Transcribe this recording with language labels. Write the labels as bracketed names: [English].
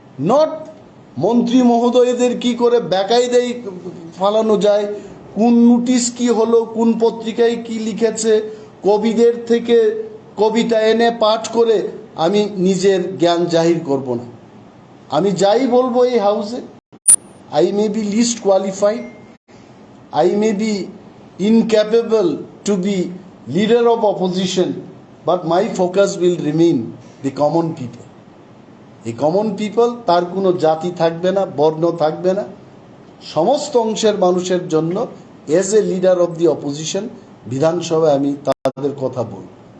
[Bangla] Not মন্ত্রী মহোদয়দের কি করে বেকায়দায় ফালানো যায়, কোন নোটিশ কি হলো, কোন পত্রিকায় কি লিখেছে, কবিদের থেকে কবিতা এনে পাঠ করে আমি নিজের জ্ঞান জাহির করব না। আমি যাই বলবো এই হাউসে, [English] I may be least qualified, I may be incapable to be leader of opposition, but my focus will remain the common people. [Bangla] এই কমন পিপল, তার কোনো জাতি থাকবে না, বর্ণ থাকবে না, সমস্ত অংশের মানুষের জন্য [English] as a leader of the opposition [Bangla] বিধানসভায় আমি তাদের কথা বলব।